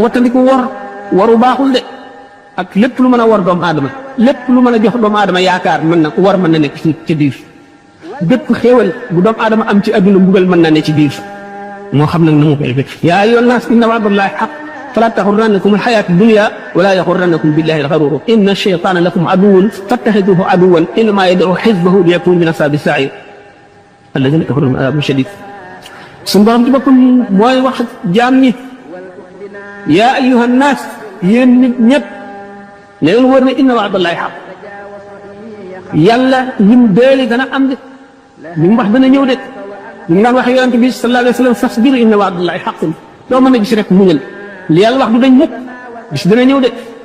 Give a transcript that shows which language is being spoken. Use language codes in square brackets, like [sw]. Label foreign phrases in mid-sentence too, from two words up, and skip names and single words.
[wo] wattandiku waru baaxul de ak lépp lu mën a war doomu aadama lépp lu mën a jox doomu aadama yaakaar mën na war mën na nekk ci biir bépp xéewal bu doomu aadama am ci adduna mbugal mën na ne ci biir moo xam nag na mu koy fekk [ar] يا أيها الناس إن وعد الله حق فلا تغرنكم الحياة الدنيا ولا يغرنكم بالله الغرور إن الشيطان لكم عدو فاتخذوه عدوا إنما يدعو حزبه ليكونوا من أصحاب السعير الذين كفروا لهم عذاب شديد [wo] suñu borom ci boppam mooy wax jaam ñi [ar] يا أيها الناس [wo] yéen nit ñëpp ne leen wër ne [ar] إن وعد الله حق [wo] yàlla lim déeli dana am de li mu wax dana ñëw de li mu daan wax yonent bi [ar] صلى الله عليه وسلم فاصبر إن وعد الله حق [wo] doo mën a gis rek muñal li yàlla wax du dañ mukk bis dana ñëw de